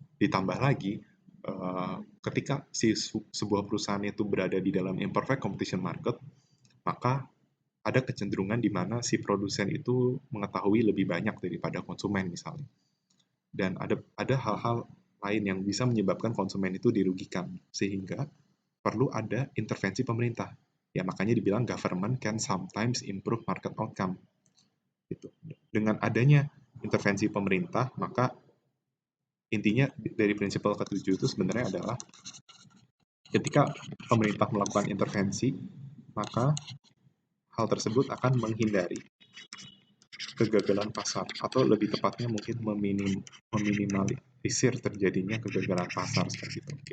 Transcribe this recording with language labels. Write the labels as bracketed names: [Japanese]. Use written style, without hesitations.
[Indonesian] Ditambah lagi, ketika sebuah perusahaan itu berada di dalam imperfect competition market, maka ada kecenderungan di mana si produsen itu mengetahui lebih banyak daripada konsumen misalnya. Dan ada hal-hal lain yang bisa menyebabkan konsumen itu dirugikan, sehingga perlu ada intervensi pemerintah. Ya makanya dibilang [English] government can sometimes improve market outcome. [Indonesian] Gitu. Dengan adanya intervensi pemerintah, maka intinya dari prinsipal ketujuh itu sebenarnya adalah ketika pemerintah melakukan intervensi, maka hal tersebut akan menghindari kegagalan pasar, atau lebih tepatnya mungkin meminimalisir terjadinya kegagalan pasar seperti itu.